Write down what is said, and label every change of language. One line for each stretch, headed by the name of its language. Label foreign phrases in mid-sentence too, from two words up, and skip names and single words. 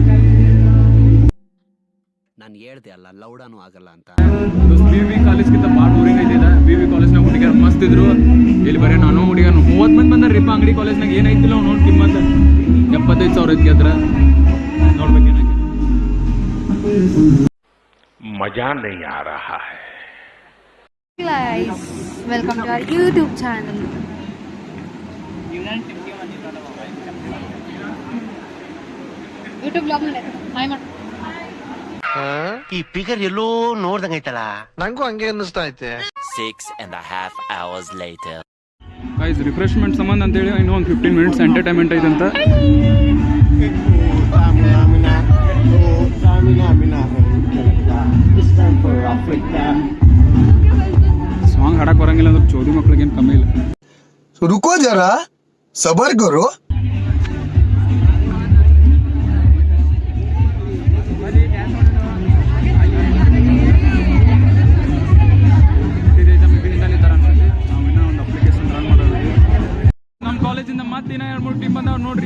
Kannada: ನಾನು ಹೇಳ್ದೆ ಅಲ್ಲ ಲೌಡಾನು ಆಗಲ್ಲ ಅಂತ. BV ಕಾಲೇಜ್ಗಿಂತ ಭಾಳ ಊರಿಗೆ ಐತಿದ. BV ಕಾಲೇಜ್ನಾಗ ಹುಡುಗಿಯರು ಮಸ್ತ್ ಇದ್ರು. ಇಲ್ಲಿ ಬರೀ ನಾನು ಹುಡುಗಿಯರು 30 ಮಂದಿ ಬಂದಾರ್ರಿಪ್ಪ. ಅಂಗಡಿ ಕಾಲೇಜ್ನಾಗ ಏನೈತಿಲ್ಲ ಅವ್ನು ನೋಡಿ ಕಿಮ್ಮತ್ತ 75,000 ಐತಿ ಅದ್ರ ನೋಡ್ಬೇಕೇನಾಗಿ.
Hindi: मजा नहीं आ रहा है.
English: Guys, welcome to our YouTube channel.
Kannada: YouTube vlog ನಲ್ಲಿ ಹಾಯ್ ಮಾಡು. ಈ ಫಿಗರ್ ಎಲ್ಲೋ ನೋಡ್ದಂಗೈತಲ್ಲ. ನಂಗೂ ಹಂಗೆ ಅನ್ನಿಸ್ತಾ ಐತೆ.
English: 6.5 hours later. guys refreshment
Kannada: ಸಂಬಂಧ ಅಂತೇಳಿ ಇನ್ನೂ ಒಂದು 15
English: minutes entertainment
Kannada: ಐತಂತ. ಸಾಂಗ್ ಹಾಡಕ್ ಬರಂಗಿಲ್ಲ ಅಂದ್ರೆ ಚೋದಿ ಮಕ್ಳಿಗೆ ಏನು ಕಮ್ಮಿ ಇಲ್ಲ.
Hindi: रुको जरा सबर करो.
Kannada: ನಮ್ಮ ಕಾಲೇಜಿಂದ ಮತ್ತಿನ 2-3 ಟೀಮ್ ಬಂದವ್ ನೋಡ್ರಿ.